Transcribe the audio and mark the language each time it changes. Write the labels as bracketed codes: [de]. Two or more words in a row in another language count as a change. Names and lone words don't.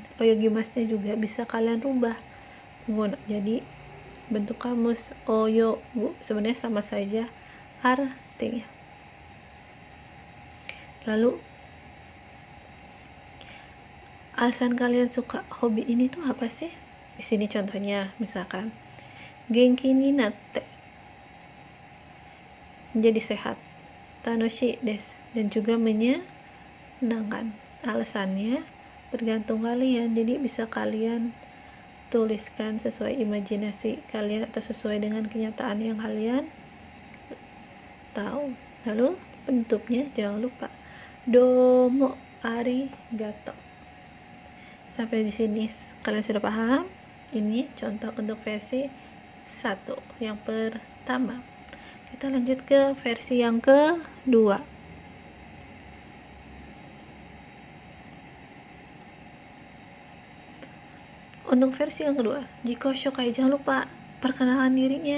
[id] Oyogimasnya juga bisa kalian rubah jadi bentuk kamus oyogu, sebenarnya sama saja artinya. Lalu alasan kalian suka hobi ini tuh apa sih? Di sini contohnya misalkan [ja] 元気になって, [id] menjadi sehat, [ja] 楽しいです, [id] dan juga menyenangkan. Alasannya tergantung kalian, jadi bisa kalian tuliskan sesuai imajinasi kalian atau sesuai dengan kenyataan yang kalian tahu. Lalu penutupnya jangan lupa [ja] どうもありがとう. [id] Sampai di sini kalian sudah paham? Ini contoh untuk versi 1 yang pertama. Kita lanjut ke versi yang kedua. Untuk versi yang kedua, [ja] 自己紹介, [id] jangan lupa perkenalan dirinya.